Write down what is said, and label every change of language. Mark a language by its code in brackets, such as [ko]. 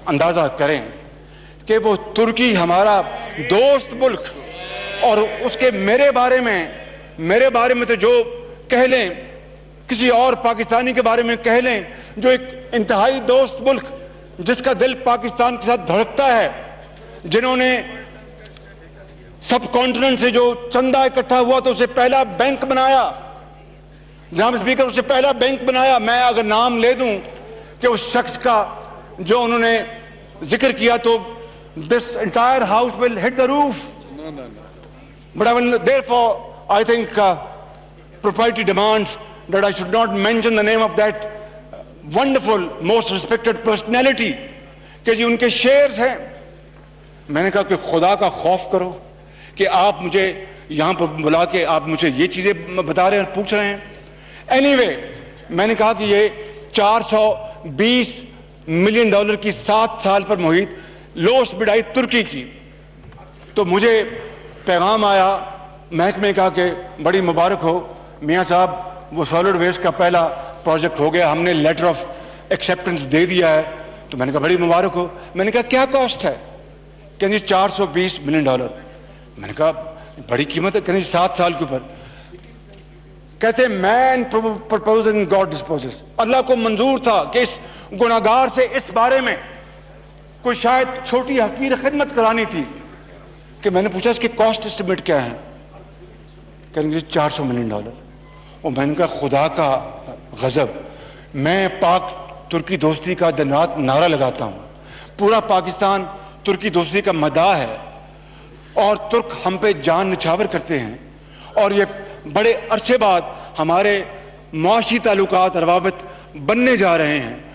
[ur] اندازہ کریں کہ وہ ترکی ہمارا دوست ملک, اور اس کے میرے بارے میں تو جو کہہ لیں, کسی اور پاکستانی کے بارے میں کہہ لیں, جو ایک انتہائی دوست ملک جس کا دل پاکستان کے ساتھ دھڑکتا ہے, جنہوں نے سب کانٹیننٹ سے جو چندہ اکٹھا ہوا تو اسے پہلا بینک بنایا. جناب اسپیکر, اسے پہلا بینک بنایا. میں اگر نام لے دوں کہ اس شخص کا جو انہوں نے ذکر کیا تو [en] This entire house will hit the roof. But therefore, I think propriety demands that I should not mention the name of that wonderful, most respected personality [ur] کہ جی ان کے شیئرز ہیں. میں نے کہا کہ خدا کا خوف کرو کہ آپ مجھے یہاں پر بلا کے آپ مجھے یہ چیزیں بتا رہے ہیں اور پوچھ رہے ہیں. Anyway, میں نے کہا کہ یہ $420 ملین کی 7 سال پر محیط لوس بڈائی ترکی کی. تو مجھے پیغام آیا محکمے کا کہ بڑی مبارک ہو میاں صاحب, وہ سالڈ ویسٹ کا پہلا پروجیکٹ ہو گیا, ہم نے لیٹر آف ایکسیپٹنس دے دیا ہے. تو میں نے کہا بڑی مبارک ہو. میں نے کہا کیا کاسٹ ہے؟ کہ جی $420 ملین. میں نے کہا بڑی قیمت ہے. کہ جی 7 سال کے اوپر. کہتے [en] Man proposing God disposes. [ur] اللہ کو منظور تھا کہ اس گناہگار سے اس بارے میں کوئی شاید چھوٹی حقیر خدمت کرانی تھی. کہ میں نے پوچھا اس کی کاسٹ اسٹیمیٹ کیا ہے؟ کہیں گے $400 ملین. اور میں نے کہا خدا کا غضب, میں پاک ترکی دوستی کا دن رات نعرہ لگاتا ہوں, پورا پاکستان ترکی دوستی کا مداح ہے, اور ترک ہم پہ جان نچھاور کرتے ہیں, اور یہ بڑے عرصے بعد ہمارے معاشی تعلقات روابط بننے جا رہے ہیں.